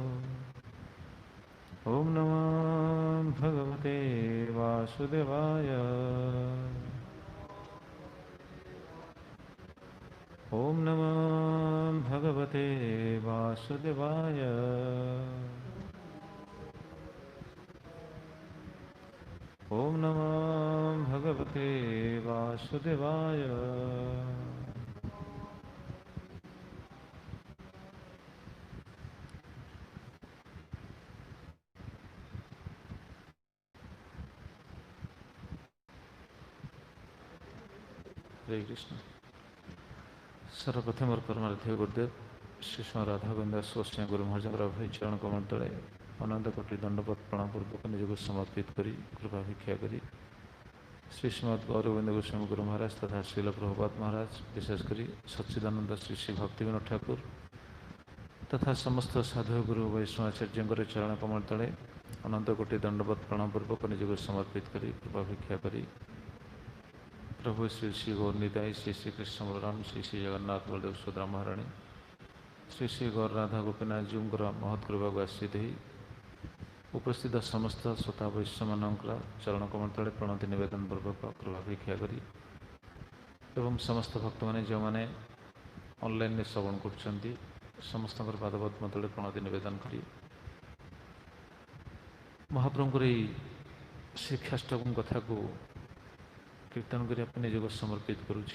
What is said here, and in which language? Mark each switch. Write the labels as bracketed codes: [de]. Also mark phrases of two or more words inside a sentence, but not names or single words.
[sa] ॐ नमो भगवते वासुदेवाय ॐ नमो भगवते वासुदेवाय ॐ नमो भगवते वासुदेवाय हरे कृष्ण। [hi] सर्वप्रथम और परमार्थ गुरुदेव [or] श्री स्व राधा गोविंद गोस्वामी गुरु महाराजଙ୍କର ଅଭୟ ଚରଣ କମଳ ତଳେ ଅନନ୍ତ କୋଟି ଦଣ୍ଡବତ ପ୍ରଣାମ ପୂର୍ବକ ନିଜକୁ ସମର୍ପିତ କରି କୃପା ଭିକ୍ଷା କରି ଶ୍ରୀ ଶ୍ରୀମଦ୍ ଗୌରଗୋବିନ୍ଦ ଗୋସ୍ୱାମୀ ଗୁରୁ ମହାରାଜ ତଥା ଶ୍ରୀଲ ପ୍ରଭୁପାଦ ମହାରାଜ ବିଶେଷ କରି ସଚ୍ଚିଦାନନ୍ଦ ଶ୍ରୀ ଶ୍ରୀ ଭକ୍ତିବିନୋଦ ଠାକୁର ତଥା ସମସ୍ତ ସାଧୁ ଗୁରୁ ବୈଷ୍ଣବାଚାର୍ଯ୍ୟଙ୍କର ଚରଣ କମଳ ତଳେ ଅନନ୍ତ କୋଟି ଦଣ୍ଡବତ ପ୍ରଣାମ ପୂର୍ବକ ନିଜକୁ ସମର୍ପିତ କରି କୃପା ଭିକ୍ଷା କରି प्रभु श्री श्री गौरनिताई श्री श्री कृष्ण बलराम श्री श्री जगन्नाथ बलदेव सुभद्रा महाराणी श्री श्री गौर राधा गोपीनाथ जीवଙ୍କର ମହତ୍ କୃପାକୁ ଆଶ୍ରିତ ହୋଇ ଉପସ୍ଥିତ ସମସ୍ତ ଶ୍ରୋତା ବୈଷ୍ଣବମାନଙ୍କର ଚରଣ କମଳ ତଳେ ପ୍ରଣତି ନିବେଦନ ପୂର୍ବକ କୃପା ଭିକ୍ଷା କରି ଏବଂ ସମସ୍ତ ଭକ୍ତମାନେ ଯେଉଁମାନେ ଅନଲାଇନରେ ଶ୍ରବଣ କରୁଛନ୍ତି ସମସ୍ତଙ୍କର ପାଦପଦ୍ମ ତଳେ ପ୍ରଣତି ନିବେଦନ କରି ମହାପ୍ରଭୁଙ୍କର ଏହି ଶିକ୍ଷାଷ୍ଟକ କଥାକୁ କୀର୍ତ୍ତନ କରିବା ପାଇଁ ନିଜକୁ ସମର୍ପିତ କରୁଛି।